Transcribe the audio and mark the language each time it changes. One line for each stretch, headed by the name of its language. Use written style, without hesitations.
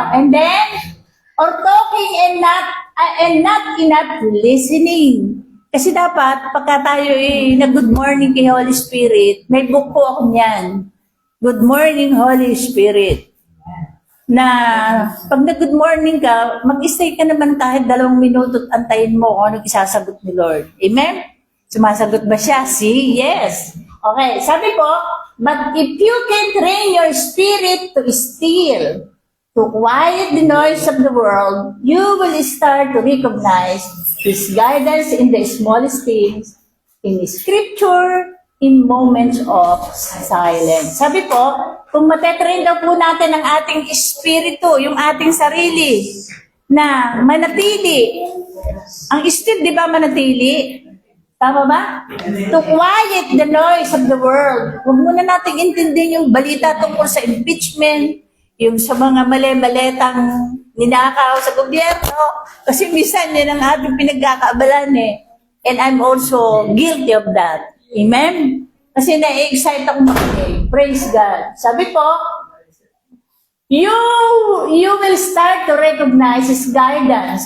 English: And then, or talking and not enough listening.
Filipino: Kasi dapat, pagka tayo nag-good morning kay Holy Spirit, may book po ako niyan.
English: Good morning, Holy Spirit.
Filipino: Na pag nag-good morning ka, mag-stay ka naman kahit 2 minuto at antayin mo kung anong isasagot ni Lord. Amen? Sumasagot ba siya? See? Yes.
English: Okay,
Filipino: sabi po,
English: but if you can train your spirit to still, to quiet the noise of the world, you will start to recognize His guidance in the smallest things, in Scripture, in moments of silence.
Filipino: Sabi po, kung matetrain daw po natin ang ating espiritu, yung ating sarili, na manatili. Ang still, di ba manatili? Tama ba?
English: To quiet the noise of the world.
Filipino: Huwag muna natin intindihin yung balita tungkol sa impeachment, yung sa mga mali-maletang ninakaw sa gobyerno. Kasi minsan yan ang ating pinagkakaabalan eh.
English: And I'm also guilty of that. Amen?
Filipino: Kasi na-excite ako makinig.
English: Praise God.
Filipino: Sabi po,
English: you will start to recognize His guidance.